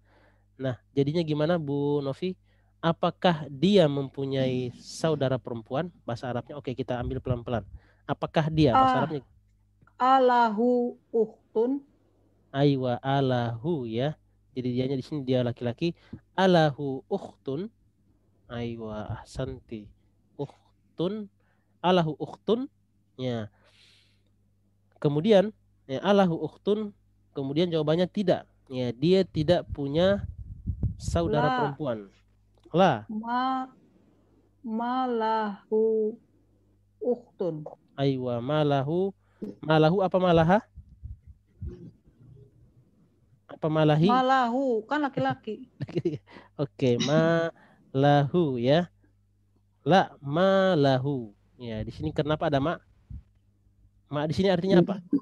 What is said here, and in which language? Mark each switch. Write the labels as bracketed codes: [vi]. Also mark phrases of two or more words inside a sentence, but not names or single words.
[id] Nah, jadinya gimana Bu Novi? Apakah dia mempunyai saudara perempuan? Bahasa Arabnya oke, kita ambil pelan-pelan. Apakah dia? Bahasa Arabnya [ar] أله أخت. أيوه أله ya. [id] Jadi dianya di sini dia laki-laki. [ar] أله أخت. أيوه أحسنت. أخت. أله أخت. [id] Ya. Kemudian ya, [ar] أله أخت. [id] Kemudian jawabannya tidak. Ya, dia tidak punya saudara La. perempuan. La. [ar] ما له أخت. أيوه ما له. ما له apa malaha? [id] Apa malahi? Malahu kan laki-laki. Oke, malahu ya. [ar] لا ما له. [id] Ya, di sini kenapa ada ma? Ma di sini artinya apa?